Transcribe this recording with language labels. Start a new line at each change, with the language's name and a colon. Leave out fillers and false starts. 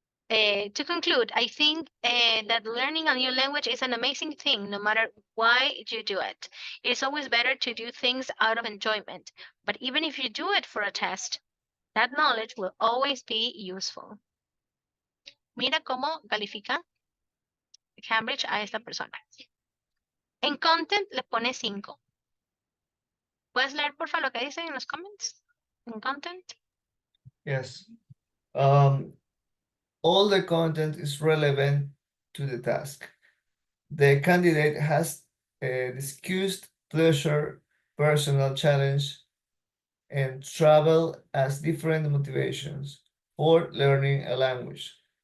English: To conclude, I think that learning a new language is an amazing thing, no matter why you do it. It's always better to do things out of enjoyment. But even if you do it for a test, that knowledge will always be useful.
Spanish: Mira cómo califica Cambridge a esta persona. En content le pone 5. ¿Puedes leer, por favor, lo que dice en los comments? En content.
English: Yes. All the content is relevant to the task. The candidate has discussed pleasure, personal challenge, and travel as different motivations for learning a language.